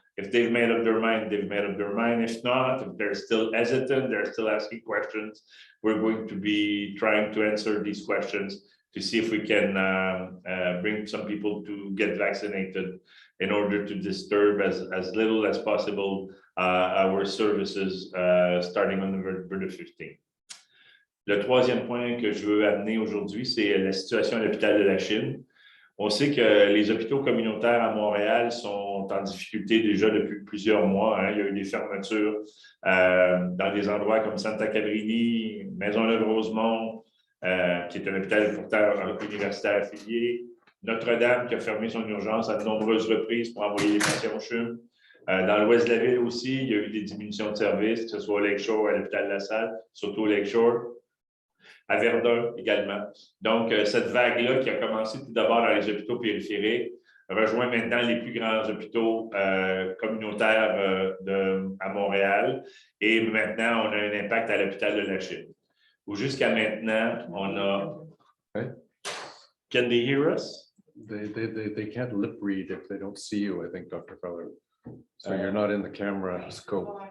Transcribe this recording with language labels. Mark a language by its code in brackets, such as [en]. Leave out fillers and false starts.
[en] If they've made up their mind, they've made up their mind. If not, if they're still hesitant, they're still asking questions, we're going to be trying to answer these questions to see if we can bring some people to get vaccinated in order to disturb as little as possible our services starting on November the 15th. [fr] Le troisième point que je veux amener aujourd'hui, c'est la situation à l'hôpital de la Chine. On sait que les hôpitaux communautaires à Montréal sont en difficulté déjà depuis plusieurs mois. Hein. Il y a eu des fermetures dans des endroits comme Santa Cabrini, Maisonneuve-Rosemont, qui est un hôpital pourtant universitaire affilié. Notre-Dame qui a fermé son urgence à de nombreuses reprises pour envoyer les patients au CHUM. Dans l'ouest de la ville aussi, il y a eu des diminutions de services, que ce soit au Lakeshore ou à l'hôpital de la Salle, surtout au Lakeshore. À Verdun également. Donc, cette vague-là qui a commencé tout d'abord dans les hôpitaux périphériques rejoint maintenant les plus grands hôpitaux communautaires à Montréal. Et maintenant, on a un impact à l'hôpital de la Chine. Où jusqu'à maintenant, on a... [en] Okay. Can they hear us? They can't lip read if they don't see you, I think, Dr. Feller. So you're not in the camera scope.